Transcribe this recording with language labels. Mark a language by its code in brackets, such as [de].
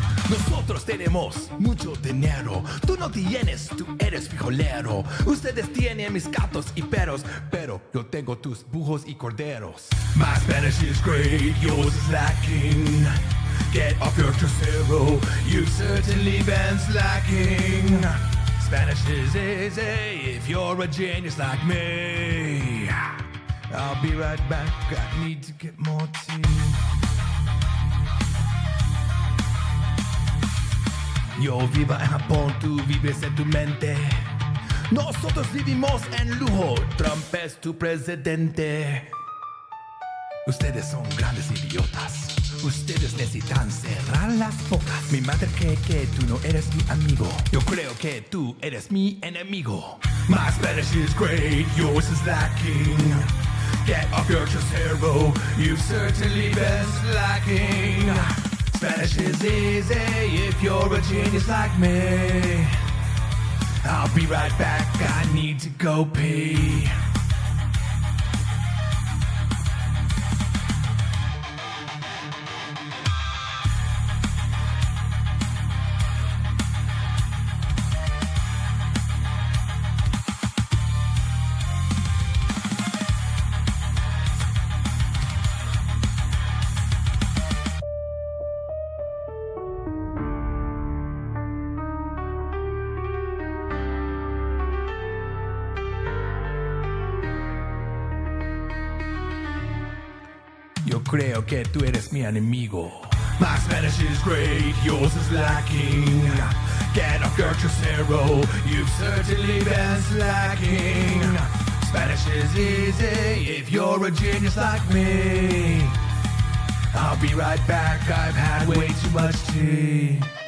[es] Nosotros tenemos mucho dinero. Tú no tienes, tú eres frijolero. Ustedes tienen mis gatos y perros, pero yo tengo tus bujos y corderos. [en] My Spanish is great, yours is lacking. Get off your trasero, you've certainly been slacking. Spanish is easy if you're a genius like me. I'll be right back, I need to get more tea. [es] Yo vivo en Japón, tú vives en tu mente. Nosotros vivimos en lujo, Trump es tu presidente. Ustedes son grandes idiotas. Ustedes necesitan cerrar las bocas. Mi madre cree que tú no eres mi amigo. Yo creo que tú eres mi enemigo. [en] My Spanish is great, yours is lacking. Get off your trasero, you've certainly been slacking. Spanish is easy if you're a genius like me. I'll be right back, I need to go pee. [es] Yo creo que tú eres mi enemigo. [en] My Spanish is great, yours is lacking. Get off your trasero, you've certainly been slacking. Spanish is easy if you're a genius like me. I'll be right back, I've had way too much tea.